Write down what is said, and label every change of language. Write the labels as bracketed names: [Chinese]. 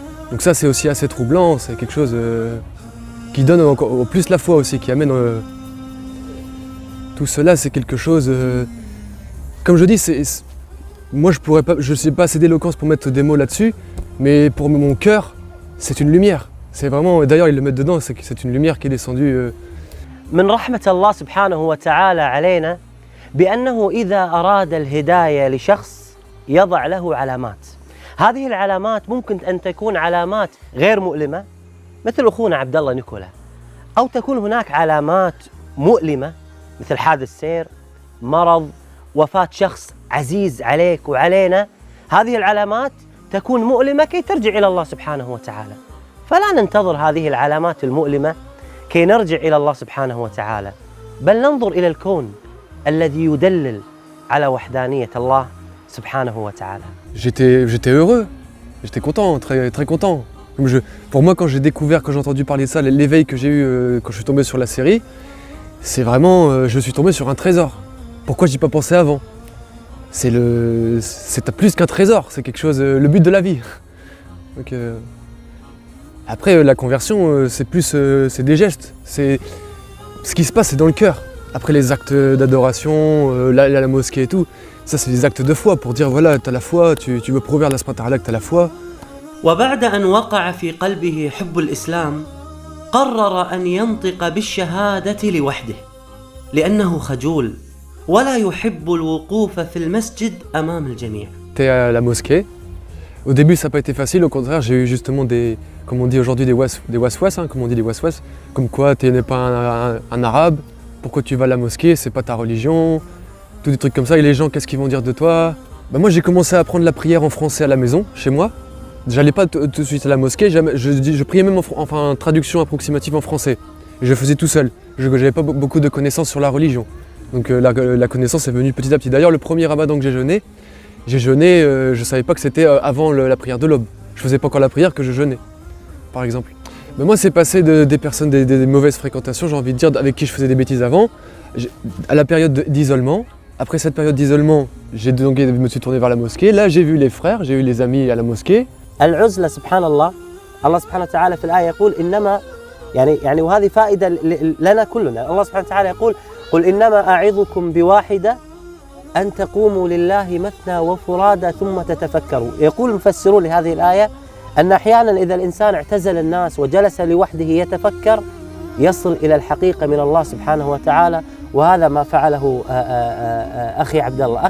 [French] Donc ça, c'est aussi assez troublant, c'est quelque chose qui donne encore plus la foi aussi, qui amène tout cela, c'est quelque chose. Comme je dis, moi je ne sais pas assez d'éloquence pour mettre des mots là-dessus, mais pour mon cœur, c'est une lumière. C'est vraiment, d'ailleurs ils le mettent dedans, c'est une lumière qui est descendue. [Arabic] من رحمة الله سبحانه وتعالى علينا بأنه إذا أراد الهداية لشخص يضع له علامات. هذه العلامات ممكن أن تكون علامات غير مؤلمة مثل أخونا عبد الله نيكولا، أو تكون هناك علامات مؤلمة مثل حادث سير، مرض، وفاة شخص عزيز عليك وعلينا. هذه العلامات تكون مؤلمة كي ترجع إلى الله سبحانه وتعالى، فلا ننتظر هذه العلامات المؤلمة كي نرجع إلى الله سبحانه وتعالى، بل ننظر إلى الكون الذي يدلل على وحدانية الله سبحانه وتعالى. [French] J'étais heureux, j'étais content, très, très content. Pour moi, quand j'ai découvert, quand j'ai entendu parler de ça, l'éveil que j'ai eu quand je suis tombé sur la série, c'est vraiment, je suis tombé sur un trésor. Pourquoi j'y ai pas pensé avant? C'est plus qu'un trésor, c'est quelque chose, le but de la vie. Donc, après, la conversion, c'est des gestes. Ce qui se passe, c'est dans le cœur. Après les actes d'adoration, la mosquée et tout, ça c'est des actes de foi pour dire voilà, tu as la foi, tu veux prouver à Allah subhanahu wa ta'ala que tu as la foi. [Arabic] وبعد أن وقع في قلبه حب الإسلام قرر أن ينطق بالشهادة لوحده لأنه خجول ولا يحب الوقوف في المسجد أمام الجميع. [French] J'étais à la mosquée. Au début, ça n'a pas été facile. Au contraire, j'ai eu justement comme on dit aujourd'hui, des waswas, comme on dit des waswas. Comme quoi, tu n'es pas un arabe, pourquoi tu vas à la mosquée, c'est pas ta religion, tous des trucs comme ça. Et les gens, qu'est-ce qu'ils vont dire de toi? Moi, j'ai commencé à apprendre la prière en français à la maison, chez moi. J'allais pas tout de suite à la mosquée, je priais même en traduction approximative en français. Et je faisais tout seul. Je n'avais pas beaucoup de connaissances sur la religion. Donc la connaissance est venue petit à petit. D'ailleurs, le premier ramadan que j'ai jeûné, je ne savais pas que c'était avant la prière de l'aube. Je ne faisais pas encore la prière que je jeûnais, par exemple. Mais moi, c'est passé des personnes, des mauvaises fréquentations, j'ai envie de dire, avec qui je faisais des bêtises avant, à la période d'isolement. Après cette période d'isolement, je me suis tourné vers la mosquée. Là, j'ai vu les frères, j'ai eu les amis à la mosquée. [Arabic] العزلة سبحان الله، الله سبحانه وتعالى في الآية يقول إنما يعني وهذه فائدة لنا كلنا. الله سبحانه وتعالى يقول قل إنما أعظكم بواحدة أن تقوموا لله مثنى وفرادى ثم تتفكروا. يقول المفسرون لهذه الآية أن أحيانا إذا الإنسان اعتزل الناس وجلس لوحده يتفكر يصل إلى الحقيقة من الله سبحانه وتعالى، وهذا ما فعله أخي عبد الله.